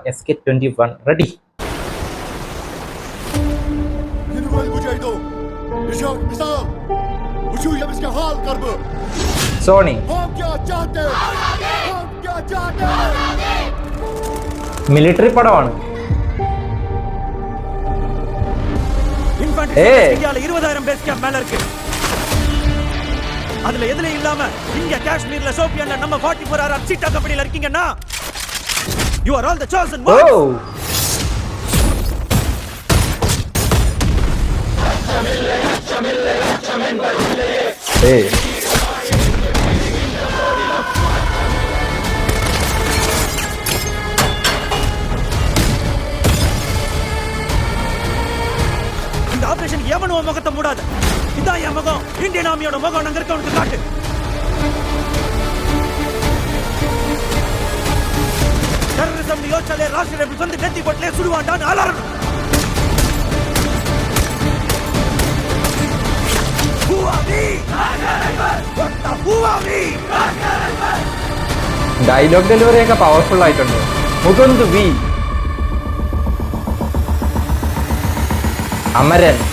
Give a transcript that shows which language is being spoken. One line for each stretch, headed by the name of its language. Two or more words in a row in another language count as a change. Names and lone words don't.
Malayalam: SK21 റെഡി. സോണി മിലിറ്ററി പടമാണ്.
Tamil: 20,000 பேஸ் கேம்ப் மேல இருக்கு. அதுல எதுல இல்லாம இங்க காஷ்மீர்ல சோபியான்ல நம்ம 44 ஆர் சீட்டா கம்பெனில இருக்கீங்கன்னா
English: you are all the chosen ones. Oh. Hey.
Tamil: ஆபரேஷன் எவனும் முகத்தை மூடாது. இதான் என் முகம். இந்தியன் ஆர்மியோட முகம் அங்க இருக்கவனுக்கு காட்டு. டெரரிசம் யோசிச்சாலே ராஷ்டிரிய வந்து நெத்தி போட்டலே சுடுவாண்டான்னு அலறணும்.
English: dialogue delivery
Malayalam: ഒക്കെ പവർഫുൾ ആയിട്ടുണ്ട്. മുകുന്ദ് വി അമരൻ.